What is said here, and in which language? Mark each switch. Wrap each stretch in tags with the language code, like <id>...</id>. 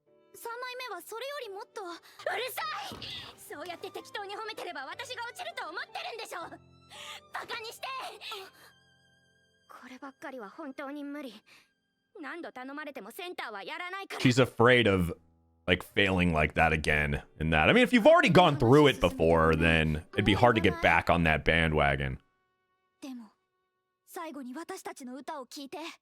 <ja>3枚目はそれよりもっとうるさい。そうやって適当に褒めてれば私が落ちると思ってるんでしょ。バカにして。こればっかりは本当に無理。何度頼まれてもセンターはやらないから。</ja> <en>She's afraid of like failing like that again in that. I mean, if you've already gone through it before, then it'd be hard to get back on that bandwagon.</en> <ja>でも最後に私たちの歌を聴いて。</ja>